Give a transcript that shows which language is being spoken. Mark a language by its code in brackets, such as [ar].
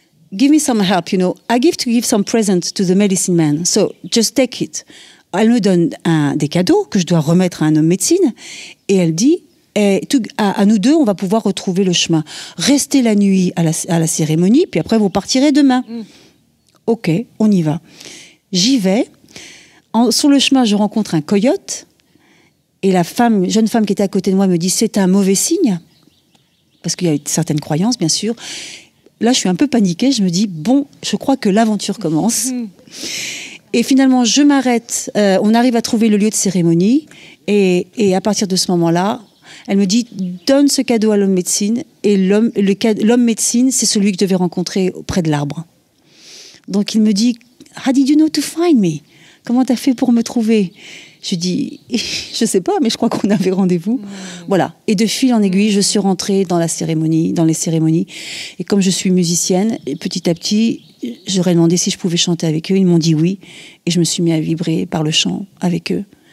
[en] Give me some help, I give some present to the medicine man, so just take it. [fr] Elle me donne des cadeaux que je dois remettre à un homme médecine, et elle dit, à nous deux, on va pouvoir retrouver le chemin. Restez la nuit à la cérémonie, puis après vous partirez demain. Ok, on y va. J'y vais. Sur le chemin, je rencontre un coyote, et la jeune femme qui était à côté de moi me dit, c'est un mauvais signe, parce qu'il y a certaines croyances, bien sûr. Là, je suis un peu paniquée. Je me dis, bon, je crois que l'aventure commence. Et finalement, je m'arrête. On arrive à trouver le lieu de cérémonie. Et à partir de ce moment-là, elle me dit, donne ce cadeau à l'homme médecine. Et l'homme médecine, c'est celui que je devais rencontrer auprès de l'arbre. Donc, il me dit, [en] how did you know to find me? [fr] Comment t'as fait pour me trouver? Je dis, je sais pas, mais je crois qu'on avait rendez-vous. Voilà. Et de fil en aiguille, je suis rentrée dans les cérémonies. Et comme je suis musicienne, petit à petit, j'aurais demandé si je pouvais chanter avec eux. Ils m'ont dit oui. Et je me suis mis à vibrer par le chant avec eux.